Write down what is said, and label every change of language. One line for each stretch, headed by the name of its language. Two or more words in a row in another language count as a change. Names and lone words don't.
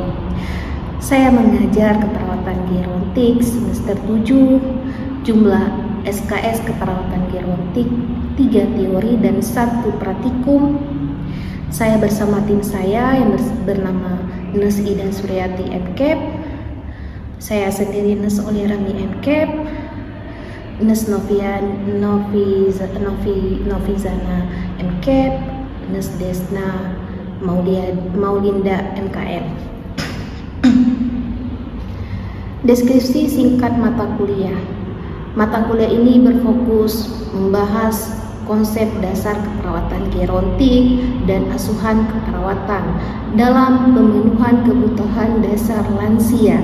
Indonesian: Saya mengajar keperawatan gerontik semester 7. Jumlah SKS keperawatan gerontik 3 teori dan 1 praktikum. Saya bersama tim saya yang bernama Nes Ida Suryati MKep. Saya sendiri Nes Oliarani MKep, Nes Novizana MKep, Nes Desna Maulinda MKM. Deskripsi singkat mata kuliah. Mata kuliah ini berfokus membahas konsep dasar keperawatan gerontik dan asuhan keperawatan dalam pemenuhan kebutuhan dasar lansia.